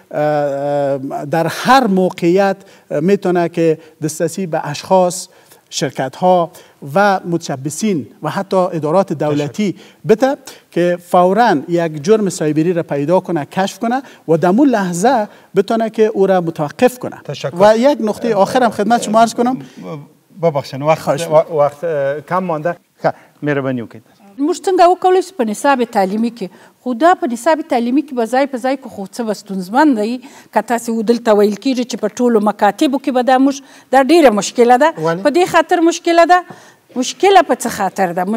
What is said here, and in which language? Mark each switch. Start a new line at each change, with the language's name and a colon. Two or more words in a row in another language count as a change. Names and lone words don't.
Persian: در هر موقعیت میتونه که دسترسی به اشخاص، شرکت ها و متشبثین و حتی ادارات دولتی بده که فوراً یک جرم سایبری را پیدا کنه، کشف کنه و در اون لحظه بتونه که او را متوقف کنه. و یک نقطه آخرم خدمت شما عرض کنم. ببخشید وقت کم مانده،
Pashto: مهرباني وکړئ. موږ څنګه وکولای شو په نصاب تعلیمي کې، خو دا په نصاب تعلیمي کې به ځای په ځای خو څه به ستونزمن دی که تاسې دلته ویل کېږي چې په ټولو مکاتبو کې به دا ډېره مشکله ده. په دې خاطر مشکله ده، مشکله په څه خاطر ده؟